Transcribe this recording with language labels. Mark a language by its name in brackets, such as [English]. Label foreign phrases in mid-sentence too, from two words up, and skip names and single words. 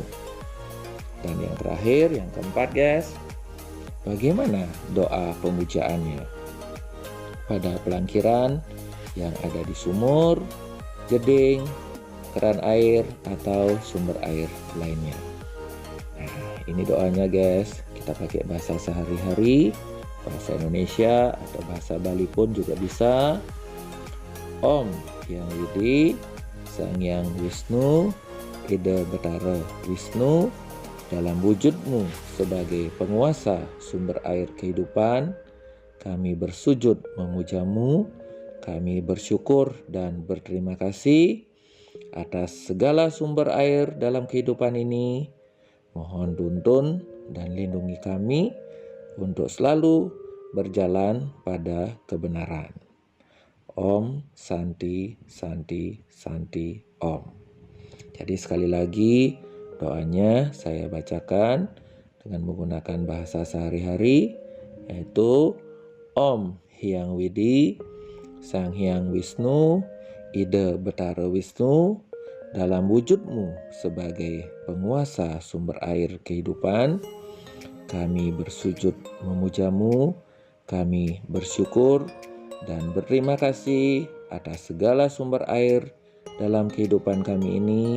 [Indonesian] Dan yang terakhir, yang keempat guys, bagaimana doa pemujaannya pada pelangkiran yang ada di sumur, jeding, keran air, atau sumber air lainnya. Nah, ini doanya guys, kita pakai bahasa sehari-hari, bahasa Indonesia atau bahasa Bali pun juga bisa. Om Hyang Widi, Sang Hyang Wisnu, Ida Betara Wisnu, dalam wujudmu sebagai penguasa sumber air kehidupan, kami bersujud memujamu, kami bersyukur dan berterima kasih atas segala sumber air dalam kehidupan ini. Mohon tuntun dan lindungi kami untuk selalu berjalan pada kebenaran. [Sanskrit] Om Santi Santi Santi Om. [Indonesian] Jadi sekali lagi doanya saya bacakan dengan menggunakan bahasa sehari-hari, yaitu Om Hyang Widi, Sang Hyang Wisnu, Ida Betara Wisnu, dalam wujudmu sebagai penguasa sumber air kehidupan, kami bersujud memujamu, kami bersyukur dan berterima kasih atas segala sumber air dalam kehidupan kami ini.